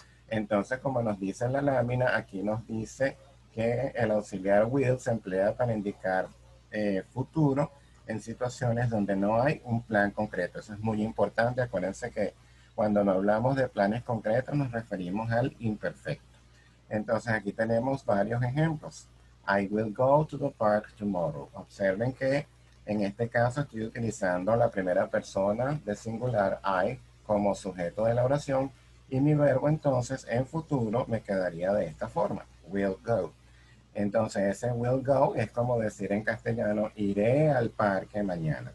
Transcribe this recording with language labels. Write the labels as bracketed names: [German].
[Spanish] Entonces, como nos dice la lámina, aquí nos dice que el auxiliar will se emplea para indicar futuro en situaciones donde no hay un plan concreto. Eso es muy importante. Acuérdense que cuando no hablamos de planes concretos nos referimos al imperfecto. Entonces aquí tenemos varios ejemplos. [English] I will go to the park tomorrow. [Spanish] Observen que en este caso estoy utilizando la primera persona de singular I como sujeto de la oración y mi verbo entonces en futuro me quedaría de esta forma. Will go. Entonces ese will go es como decir en castellano, iré al parque mañana.